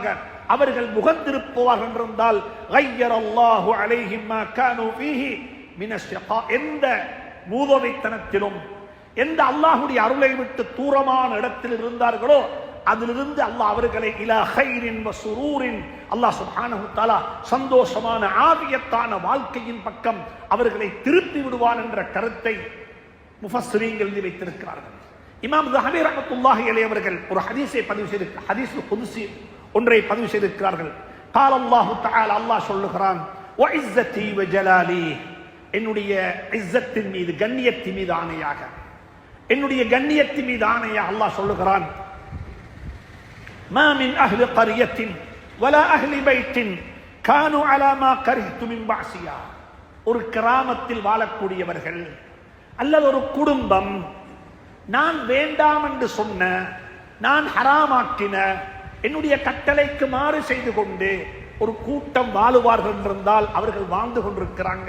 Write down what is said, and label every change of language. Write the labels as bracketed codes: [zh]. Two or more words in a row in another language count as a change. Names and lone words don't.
[ta] அவர்கள் முகந்திருப்பவார்கள் என்றால் [ar] غير الله عليهم ما كانوا فيه من الشقاء, [ta] எந்த மூதவைத்தனத்திலும் எந்த அல்லாஹ்வுடைய அருளை விட்டு தூரமான இடத்தில் இருந்தார்களோ அதிலிருந்து அல்லாஹ் அவர்களை [ar] إلى خير وسرور, الله سبحانه وتعالى [ta] சந்தோஷமான ஆவியத்தான வாழ்க்கையின் பக்கம் அவர்களை திருப்பி விடுவான் என்ற கருத்தை முஃபஸ்ஸிரீன்கள் வைத்திருக்கிறார்கள். இமாம் ஸஹபி [ar] رحمة الله عليه [ta] அவர்கள் ஒரு ஹதீஸை பதிவு செய்து, [ar] الحديث القدسي [ta] ஒன்றை பதிவு செய்திருக்கிறார்கள். [ar] قال الله تعالى, [ta] அல்லாஹ் சொல்லுகிறான், [ar] وعزتي وجلالي, [ta] என்னுடைய இஸ்ஸத்தின் மீது கண்ணியத்தின் மீது ஆணையாக, என்னுடைய கண்ணியத்தின் மீது ஆணையாக அல்லாஹ் சொல்லுகிறான், [ar] ما من أهل قرية ولا أهل بيت كانوا على ما كرهت من معصية, [ta] ஒரு கிராமத்தில் வாழக்கூடியவர்கள் அல்லது ஒரு குடும்பம் நான் வேண்டாம் என்று சொன்ன, நான் ஹராமாக்கின என்னுடைய கட்டளைக்கு மாறு செய்து கொண்டு ஒரு கூட்டம் வாழுவார்கள் என்றால் அவர்கள் வாழ்ந்து கொண்டிருக்கிறாங்க.